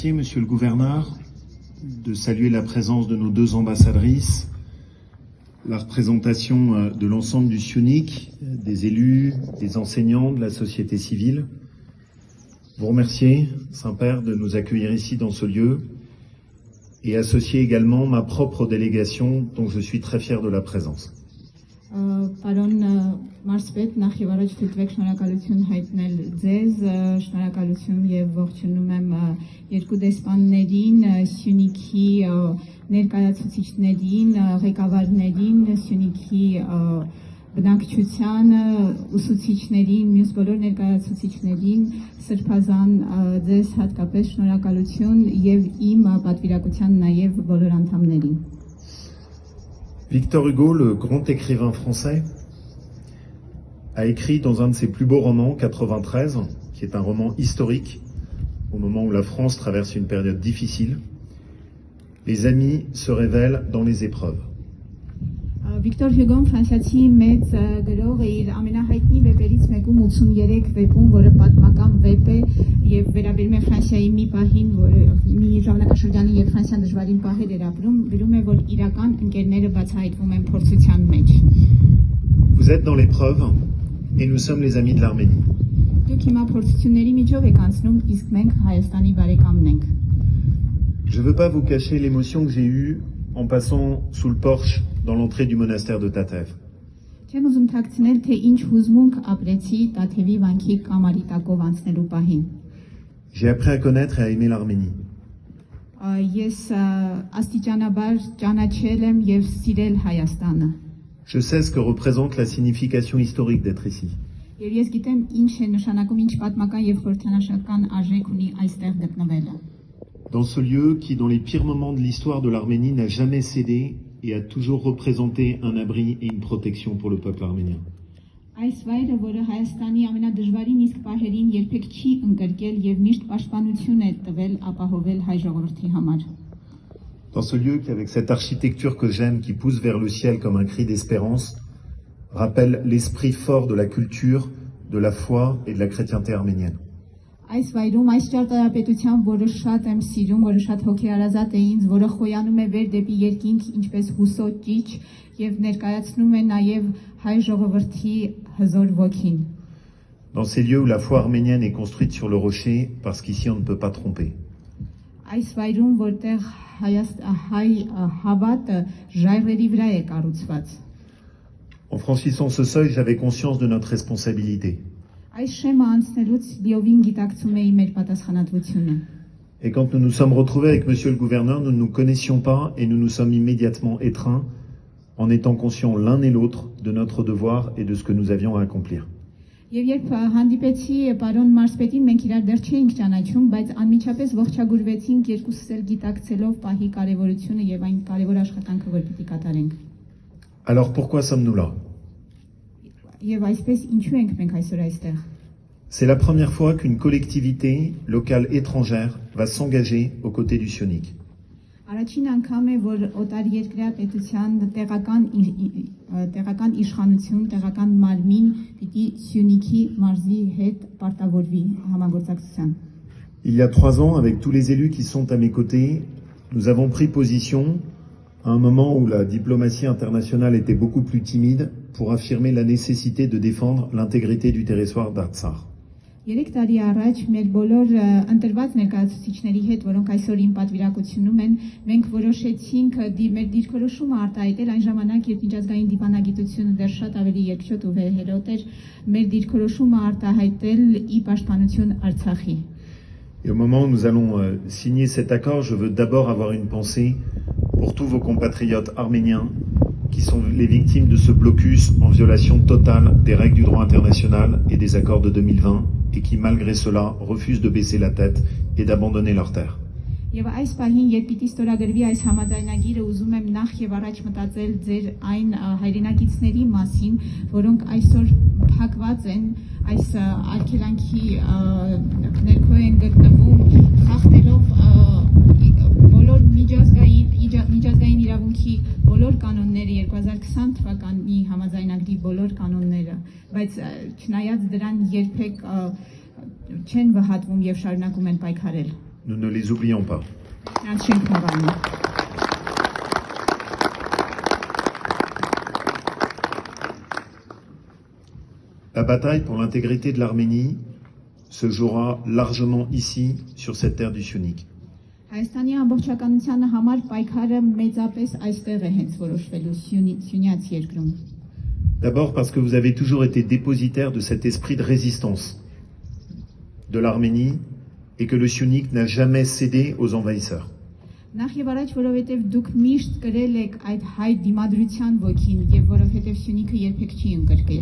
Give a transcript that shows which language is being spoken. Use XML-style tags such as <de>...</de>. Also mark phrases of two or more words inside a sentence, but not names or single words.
<fr>Merci, Monsieur le gouverneur, de saluer la présence de nos deux ambassadrices, la représentation de l'ensemble du SIONIC, des élus, des enseignants, de la société civile. Vous remercier, Saint-Père, de nous accueillir ici dans ce lieu et associer également ma propre délégation dont je suis très fier de la présence.</fr> <hy>Պարոն Մարսպետ, նախ եւ առաջ թույլտվեք շնորհակալություն հայտնել ձեզ, շնորհակալություն եւ ողջունում եմ երկու դեսպաններին, Սյունիքի ներկայացուցիչներին, ղեկավարներին, Սյունիքի բնակչությանը, ուսուցիչներին, մյուս բոլոր ներկայացուցիչներին, սրբազան ձեզ հատկապես շնորհակալություն եւ իմ պատվիրակության նաեւ բոլոր անդամներին։</hy> <fr>Victor Hugo, le grand écrivain français, a écrit dans un de ses plus beaux romans, 93, qui est un roman historique, au moment où la France traverse une période difficile, les amis se révèlent dans les épreuves.</fr> <hy>Վիկտոր Հյուգոն ֆրանսիացի մեծ գրող է, իր ամենահայտնի վեպերից մեկում 83 վեպում, որը պատմական վեպ է եւ վերաբերում է Ֆրանսիայի մի պահին, մի ժամանակաշրջանի, երբ Ֆրանսիան դժվարին պահեր էր ապրում, գրում է, որ իրական ընկերները բացահայտվում են փորձության մեջ։</hy> <fr>Vous êtes dans l'épreuve et nous sommes les amis de l'Arménie.</fr> <hy>Դուք հիմա փորձությունների միջով եք անցնում, իսկ մենք Հայաստանի բարեկամն ենք։</hy> <fr>Je ne veux pas vous cacher l'émotion que j'ai eue en passant sous le porche dans l'entrée du monastère de Tatev.</fr> <hy>Չեմ ուզում թաքցնել, թե ինչ հուզմունք ապրեցի Տաթևի վանքի կամարի տակով անցնելու պահին։</hy> <fr>J'ai appris à connaître et à aimer l'Arménie.</fr> <hy>Ես աստիճանաբար ճանաչել եմ եւ սիրել Հայաստանը։</hy> <fr>Je sais ce que représente la signification historique d'être ici.</fr> <hy>Եվ ես գիտեմ ինչ է նշանակում, ինչ պատմական եւ խորհրդանշական արժեք ունի այստեղ գտնվելը։</hy> <fr>Dans ce lieu qui, dans les pires moments de l'histoire de l'Arménie, n'a jamais cédé et a toujours représenté un abri et une protection pour le peuple arménien.</fr> <hy>Այս վայրը, որը Հայաստանի ամենադժվարին իսկ պահերին երբեք չի ընկրկել եւ միշտ պաշտպանություն է տվել ապահովել հայ ժողովրդի համար։</hy> <fr>Dans ce lieu qui, avec cette architecture que j'aime, qui pousse vers le ciel comme un cri d'espérance, rappelle l'esprit fort de la culture, de la foi et de la chrétienté arménienne.</fr> <hy>Այս վայրում, այս ճարտարապետությամբ, որը շատ եմ սիրում, որը շատ հոգեարազատ է ինձ, որը խոյանում է վեր դեպի երկինք, ինչպես հուսո ճիչ եւ ներկայացնում է նաեւ հայ ժողովրդի հզոր ոգին։</hy> <fr>Dans ces lieux où la foi arménienne est construite sur le rocher, parce qu'ici on ne peut pas tromper.</fr> <hy>Այս վայրում, որտեղ հայ հավատը ժայռերի վրա է կառուցված։</hy> <fr>En franchissant ce seuil, j'avais conscience de notre responsabilité.</fr> <hy>Այս շեմը անցնելուց լիովին գիտակցում էի մեր պատասխանատվությունը։</hy> <fr>Et quand nous nous sommes retrouvés avec Monsieur le gouverneur, nous ne nous connaissions pas et nous nous sommes immédiatement étreints en étant conscients l'un et l'autre de notre devoir et de ce que nous avions à accomplir.</fr> <hy>Եվ երբ հանդիպեցի պարոն Մարսպետին, մենք իրար դեռ չէինք ճանաչում, բայց անմիջապես ողջագուրվեցինք երկուսս էլ գիտակցելով պահի կարևորությունը եւ այն կարևոր աշխատանքը, որ պիտի կատարենք։</hy> <fr>Alors pourquoi sommes-nous là?</fr> <hy>Եվ այսպես ինչու ենք մենք այսօր այստեղ։</hy> <fr>C'est la première fois qu'une collectivité locale étrangère va s'engager aux côtés du SIONIC.</fr> <hy>Առաջին անգամ է, որ օտարերկրյա պետության տեղական իշխանություն, տեղական մարմին պիտի Սյունիքի մարզի հետ պարտավորվի համագործակցության։</hy> <fr>Il y a 3 ans, avec tous les élus qui sont à mes côtés, nous avons pris position à un moment où la diplomatie internationale était beaucoup plus timide pour affirmer la nécessité de défendre l'intégrité du territoire d'Artsakh.</fr> <hy>3 տարի առաջ մեր բոլոր ընտրված ներկայացուցիչների հետ, որոնք այսօր իմ պատվիրակությունում են, մենք որոշեցինք մեր դիրքորոշումը արտահայտել այն ժամանակ, երբ միջազգային դիվանագիտությունը դեռ շատ ավելի երկչոտ ու վեհերոտ էր, մեր դիրքորոշումը արտահայտել ի պաշտպանություն Արցախի։</hy> <fr>Et au moment où nous allons signer cet accord, je veux d'abord avoir une pensée pour tous vos compatriotes arméniens qui sont les victimes de ce blocus en violation totale des règles du droit international et des accords de 2020 et qui, malgré cela, refusent de baisser la tête et d'abandonner leur terre.</fr> <hy>Եվ այս պահին, երբ պիտի ստորագրվի այս համաձայնագիրը, ուզում եմ նախ եւ առաջ մտածել ձեր այն հայրենակիցների մասին, որոնք այսօր փակված են, այս արգելանքի ներքո են գտնվում, խախտելով բոլոր միջազգային իրավունքի բոլոր կանոնները, 2020 թվականի համաձայնագրի բոլոր կանոնները, բայց չնայած դրան երբեք չեն վհատվում եւ շարունակում են պայքարել։</hy> <fr>nous ne les oublions pas.</fr> <hy>Նրանց չենք մոռանում։</hy> <fr>La bataille pour l'intégrité de l'Arménie se jouera largement ici, sur cette terre du Syunik.</fr> <hy>Հայաստանի ամբողջականության համար պայքարը մեծապես այստեղ է հենց որոշվելու Սյունյաց երկրում։</hy> <fr>D'abord parce que vous avez toujours été dépositaire de cet esprit de résistance de l'Arménie et que le Syunik n'a jamais cédé aux envahisseurs.</fr> <hy>Նախ եւ առաջ, որովհետեւ դուք միշտ կրել եք այդ հայ դիմադրության ոգին եւ որովհետեւ Սյունիքը երբեք չի ընկրկել։</hy>